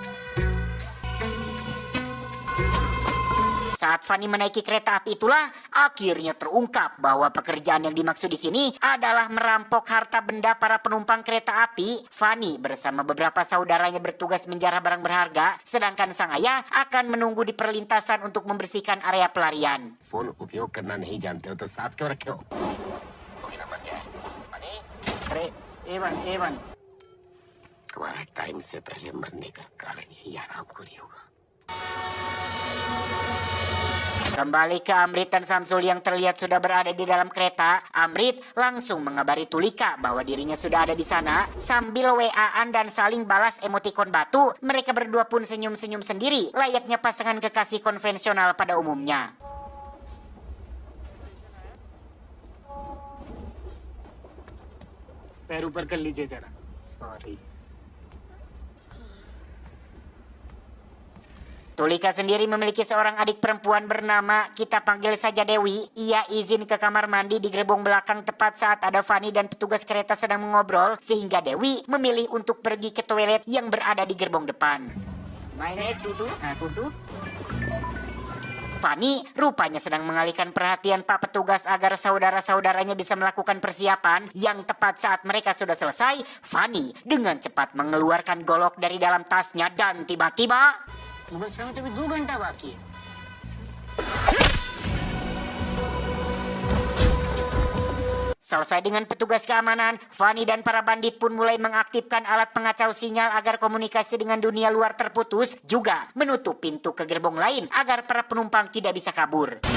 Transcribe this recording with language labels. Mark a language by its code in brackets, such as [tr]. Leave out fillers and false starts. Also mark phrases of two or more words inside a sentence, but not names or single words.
[id] Saat Fani menaiki kereta api itulah akhirnya terungkap bahwa pekerjaan yang dimaksud di sini adalah merampok harta benda para penumpang kereta api. Fani bersama beberapa saudaranya bertugas menjarah barang berharga, sedangkan sang ayah akan menunggu di perlintasan untuk membersihkan area pelarian. [hi] फोन उपयोग करना नहीं जानते हो तो साथ क्यों रखे हो? कोई नंबर क्या है? फनी? अरे एवन तुम्हारा टाइम से पहले मरने का कारण यही आराम को नहीं होगा. [id] Kembali ke Amrit dan Samsul yang terlihat sudah berada di dalam kereta. Amrit langsung mengabari Tulika bahwa dirinya sudah ada di sana. Sambil WA-an dan saling balas emotikon batu, mereka berdua pun senyum-senyum sendiri, layaknya pasangan kekasih konvensional pada umumnya. [hi] पैर ऊपर कर लीजिए जरा. Sorry. [id] Tulika sendiri memiliki seorang adik perempuan bernama, kita panggil saja Dewi. Ia izin ke kamar mandi di gerbong belakang tepat saat ada Fani dan petugas kereta sedang mengobrol, sehingga Dewi memilih untuk pergi ke toilet yang berada di gerbong depan. Fani rupanya sedang mengalihkan perhatian Pak Petugas agar saudara-saudaranya bisa melakukan persiapan. Yang tepat saat mereka sudah selesai, Fani dengan cepat mengeluarkan golok dari dalam tasnya dan tiba-tiba... [hi] मुझे अभी 2 घंटा बाकी है. [id] Selesai dengan petugas keamanan, Fani dan para bandit pun mulai mengaktifkan alat pengacau sinyal agar komunikasi dengan dunia luar terputus, juga menutup pintu ke gerbong lain agar para penumpang tidak bisa kabur.